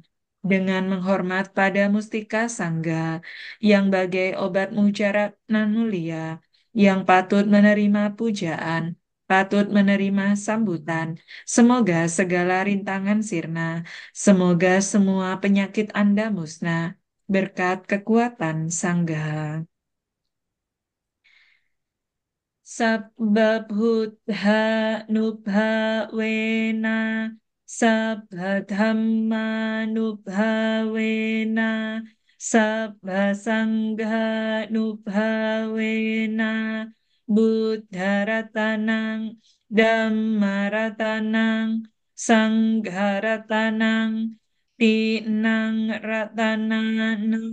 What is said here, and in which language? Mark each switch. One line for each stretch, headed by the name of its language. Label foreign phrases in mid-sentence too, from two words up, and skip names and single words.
Indonesian: Dengan menghormat pada mustika Sangga yang bagai obat mujarab nan mulia, yang patut menerima pujaan, patut menerima sambutan. Semoga segala rintangan sirna, semoga semua penyakit Anda musnah berkat kekuatan Sangga.
Pali: Sabbabhudha nubhavena sabbadhamma nubhavena sabbasangha nubhavena buddharatanang dhammaratanang sangharatanang tinang ratanang